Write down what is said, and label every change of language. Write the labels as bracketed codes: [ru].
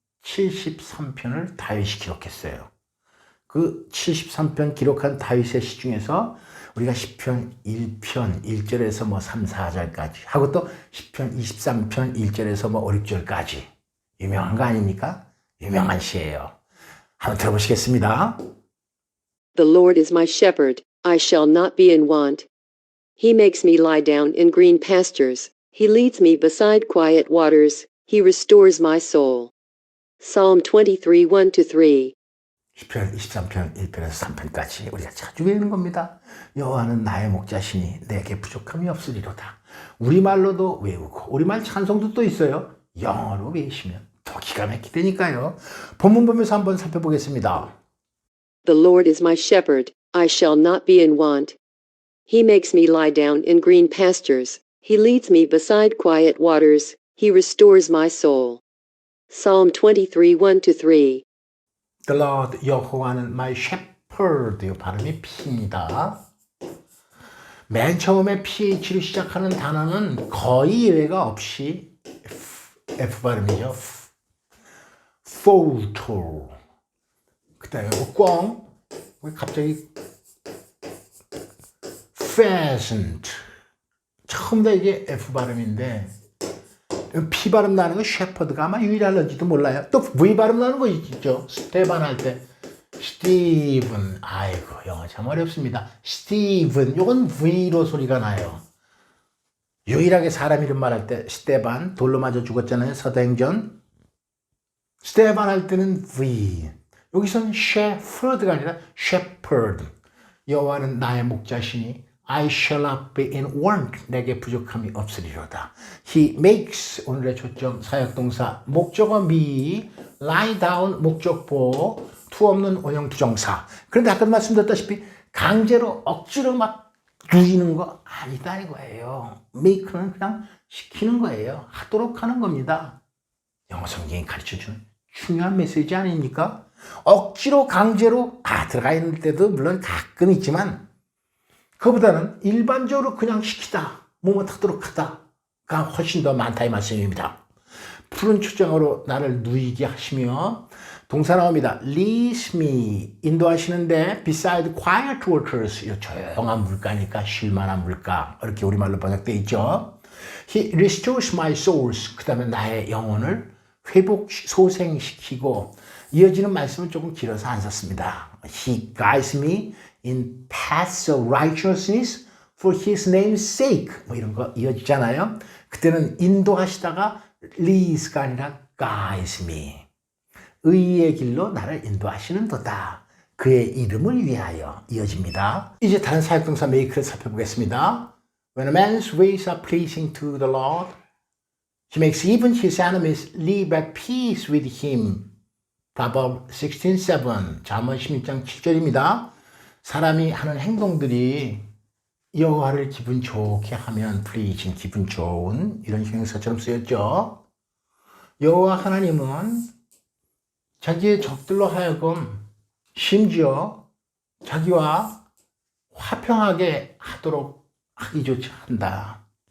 [ko] 73편을 다윗이 기록했어요. 그 73편 기록한 다윗의 시 중에서 우리가 시편 1편 1절에서 뭐 3, 4절까지 하고 또 시편 23편 1절에서 뭐 5, 6절까지 유명한 거 아닙니까? 유명한 시예요. 한번 들어보시겠습니다. [en] The Lord is my shepherd, I shall not be in want. He makes me lie down in green pastures. He leads me beside quiet waters. He restores my soul. Psalm 23, 1-3. [ko] 시편 23편 1편에서 3편까지 우리가 자주 외우는 겁니다. 여호와는 나의 목자시니 내게 부족함이 없으리로다. 우리말로도 외우고 우리말 찬송도 또 있어요. 영어로 외우시면 더 기가 막히다니까요. 본문 보면서 한번 살펴보겠습니다. [en] The Lord is my shepherd, I shall not be in want. He makes me lie down in green pastures. He leads me beside quiet waters. He restores my soul. Psalm 23, 1-3. The Lord, [ko] 여호와는 [en] my shepherd. [ko] 이 발음이 P입니다. 맨 처음에 PH로 시작하는 단어는 거의 예외가 없이 F 발음이죠. Photo. 그 다음에 꽝. 갑자기 Pheasant. 처음 다 이게 F 발음인데 P 발음 나는 거 셰퍼드가 아마 유일할런지도 몰라요. 또 V 발음 나는 거 있죠. 스테반 할 때 스티븐. 아이고 영어 참 어렵습니다. 스티븐 요건 V로 소리가 나요. 유일하게 사람 이름 말할 때 스테반 돌로 맞아 죽었잖아요. 사도행전. 스테반 할 때는 V. 여기서는 셰퍼드가 아니라 shepherd. 여호와는 나의 목자시니 [en] I shall not be in want. [ko] 내게 부족함이 없으리로다. [en] He makes. [ko] 오늘의 초점 사역동사 목적어 me, lie down 목적보, to 없는 원형 부정사. 그런데 아까 말씀드렸다시피 강제로 억지로 막 누이는 거 아니다 이거예요. make는 그냥 시키는 거예요. 하도록 하는 겁니다. 영어 성경이 가르쳐주는 중요한 메시지 아닙니까? 억지로 강제로 들어가 있는 때도 물론 가끔 있지만 그보다는 일반적으로 그냥 시키다, 뭐뭐 하도록 하다가 훨씬 더 많다 이 말씀입니다. 푸른 초장으로 나를 누이게 하시며 동사 나옵니다. leads me 인도하시는데 [en] beside quiet waters [ko] 조용한 물가니까 쉴만한 물가 이렇게 우리말로 번역되어 있죠. [en] He restores my souls. [ko] 그 다음에 나의 영혼을 소생시키고 이어지는 말씀은 조금 길어서 안 썼습니다. [en] He guides me in paths of righteousness for his name's sake. [ko] 뭐 이런 거 이어지잖아요. 그때는 인도하시다가 leads가 아니라 guides me. 의의 길로 나를 인도하시는도다. 그의 이름을 위하여 이어집니다. 이제 다른 사역동사 make를 살펴보겠습니다. [en] When a man's ways are pleasing to the Lord, he makes even his enemies live at peace with him. [ko] Proverbs 16:7. 잠언 16장 7절입니다. 사람이 하는 행동들이 여호와를 기분 좋게 하면 pleasing, 기분 좋은 이런 형용사처럼 쓰였죠. 여호와 하나님은 자기의 적들로 하여금 심지어 자기와 화평하게 하도록 하기조차 한다.